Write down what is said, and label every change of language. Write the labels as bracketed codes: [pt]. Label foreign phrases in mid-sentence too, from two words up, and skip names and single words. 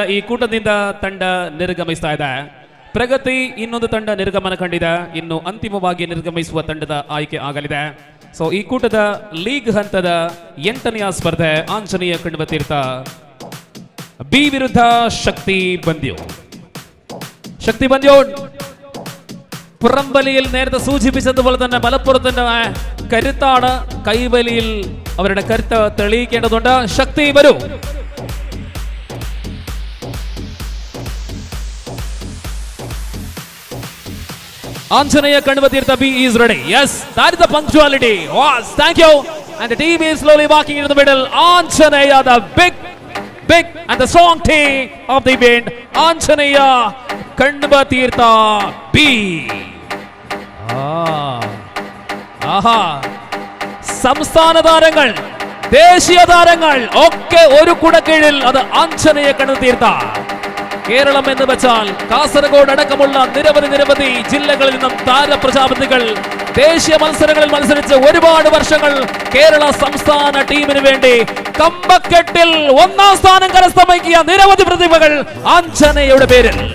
[kn] ಈ ಕೂಟದಿಂದ ತಂಡ ನಿರ್ಗಮಿಸ್ತಾ ಇದೆ. ಪ್ರಗತಿ ಇನ್ನೊಂದು ತಂಡ ನಿರ್ಗಮನ ಕಂಡಿದೆ. ಇನ್ನು ಅಂತಿಮವಾಗಿ ನಿರ್ಗಮಿಸುವ ತಂಡದ ಆಯ್ಕೆ ಆಗಲಿದೆ. ಸೊ ಈ ಕೂಟದ ಲೀಗ್ ಹಂತದ 8ನೆಯ ಸ್ಪರ್ಧೆ ಆಂಜನೇಯ ಕಣ್ವತೀರ್ಥ ಬಿ ವಿರುದ್ಧ ശക്തി ബന്ദ്യോട്. [ml] പുറംവലിയിൽ നേരത്തെ സൂചിപ്പിച്ചതുപോലെ തന്നെ മലപ്പുറത്തിന്റെ കരുത്താണ്. കൈവലിയിൽ അവരുടെ കരുത്ത് തെളിയിക്കേണ്ടതുണ്ട്. ശക്തി വരൂ. [en] Anjaneya Kanvatirtha B is ready. Yes, that is the punctuality. Yes, thank you. And the team is slowly walking into the middle. Anjaneya, the big and the strong team of the event. Anjaneya Kanvatirtha B. [ml] സംസ്ഥാന താരങ്ങൾ, ദേശീയ താരങ്ങൾ ഒക്കെ ഒരു കുടക്കീഴിൽ. അത് ആഞ്ജനേയ കൺവത്തീർഥ. കേരളം എന്ന് വെച്ചാൽ കാസർഗോഡ് അടക്കമുള്ള നിരവധി ജില്ലകളിൽ നിന്നും താരപ്രജാപതികൾ ദേശീയ മത്സരങ്ങളിൽ മത്സരിച്ച് ഒരുപാട് വർഷങ്ങൾ കേരള സംസ്ഥാന ടീമിന് വേണ്ടി കമ്പക്കെട്ടിൽ 1ാം സ്ഥാനം കരസ്ഥമാക്കിയ നിരവധി പ്രതിഭകൾ അഞ്ജനയുടെ പേരിൽ.